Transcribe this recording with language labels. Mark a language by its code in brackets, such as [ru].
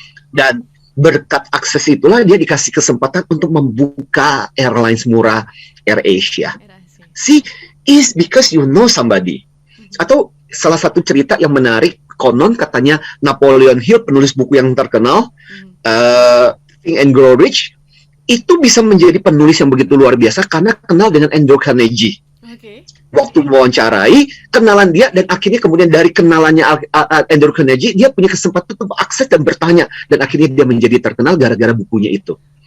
[id] Dan berkat akses itulah dia dikasih kesempatan untuk membuka airlines murah AirAsia. [en] See, is because you know somebody. [id] Atau salah satu cerita yang menarik, konon katanya Napoleon Hill, penulis buku yang terkenal, Think and Grow Rich, itu bisa menjadi penulis yang begitu luar biasa karena kenal dengan Andrew Carnegie. Waktu mewawancarai, kenalan dia, dan akhirnya kemudian dari kenalannya Andrew Carnegie, dia punya kesempatan untuk akses dan bertanya, dan akhirnya dia menjadi terkenal gara-gara bukunya itu.